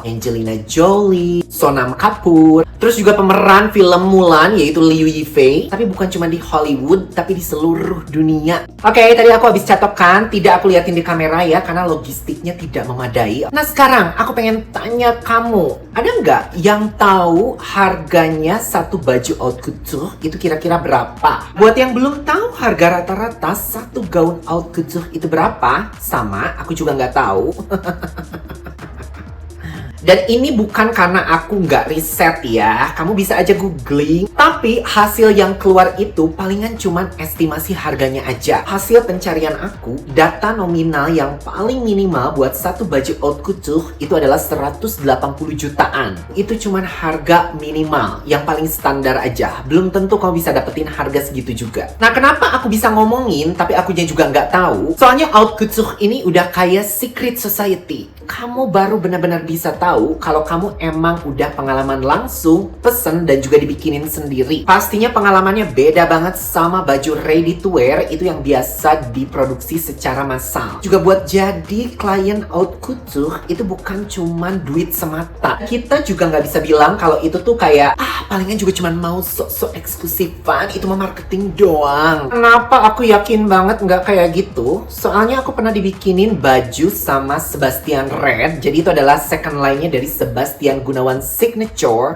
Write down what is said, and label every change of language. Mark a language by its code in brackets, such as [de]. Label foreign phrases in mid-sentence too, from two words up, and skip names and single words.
[id] Angelina Jolie, Sonam Kapoor, terus juga pemeran film Mulan yaitu Liu Yifei, tapi bukan cuma di Hollywood tapi di seluruh dunia. Oke, tadi aku habis catok kan, tidak aku liatin di kamera ya karena logistiknya tidak memadai. Nah sekarang aku pengen tanya kamu, ada nggak yang tahu harganya satu baju [fr] haute couture [id] itu kira-kira berapa? Buat yang belum tahu harga rata-rata satu gaun [fr] haute couture [id] itu berapa? Sama, aku juga nggak tahu. Dan ini bukan karena aku nggak riset ya, kamu bisa aja googling. Tapi hasil yang keluar itu palingan cuman estimasi harganya aja. Hasil pencarian aku, data nominal yang paling minimal buat satu baju [fr] haute couture [id] itu adalah 180 jutaan. Itu cuman harga minimal, yang paling standar aja. Belum tentu kamu bisa dapetin harga segitu juga. Nah kenapa aku bisa ngomongin tapi akunya juga nggak tahu? Soalnya [fr] haute couture [id] ini udah kayak [en] secret society. [id] Kamu baru benar-benar bisa tahu kalau kamu emang udah pengalaman langsung pesen dan juga dibikinin sendiri. Pastinya pengalamannya beda banget sama baju [en] ready to wear [id] itu yang biasa diproduksi secara massal. Juga buat jadi klien [fr] haute couture [id] itu bukan cuman duit semata. Kita juga nggak bisa bilang kalau itu tuh kayak palingan juga cuman mau sok-sok eksklusifan, itu mah marketing doang. Kenapa aku yakin banget nggak kayak gitu? Soalnya aku pernah dibikinin baju sama Sebastian Red, jadi itu adalah [en] second line-nya [id] dari Sebastian Gunawan Signature.